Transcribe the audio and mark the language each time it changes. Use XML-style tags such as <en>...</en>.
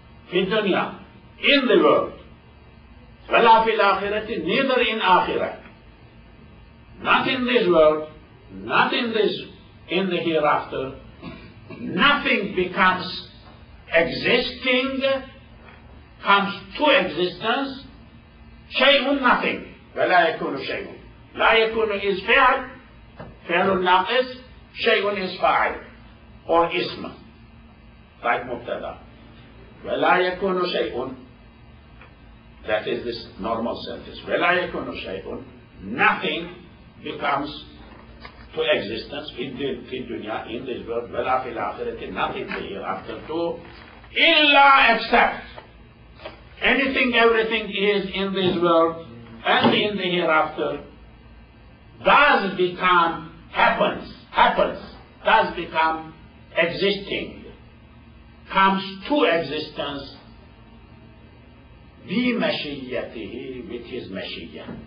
<ar>في الدنيا,</ar> <en>in the world.</en> <ar>ولا في الآخرة,</ar> <en>neither in</en> <ar>آخرة.</ar> <en>Not in this world, not in the hereafter. Nothing becomes existing, comes to existence. شيء, nothing.</en> <ar>ولا يكون شيء. لا يكون is فعل ناقص. شيء is فاعل or اسم, like مبتدا.</ar> <en>ولا يكون شيء, that is this normal sentence.</en> <ar>ولا يكون شيء,</ar> <en>nothing becomes to existence in dunya, in this world.</en> <ar>ولا في الآخرة,</ar> <en>nothing hereafter too, إلا except anything, everything is in this world and in the hereafter does become, happens, does become existing, comes to existence بمشيته, with his مشية.</en>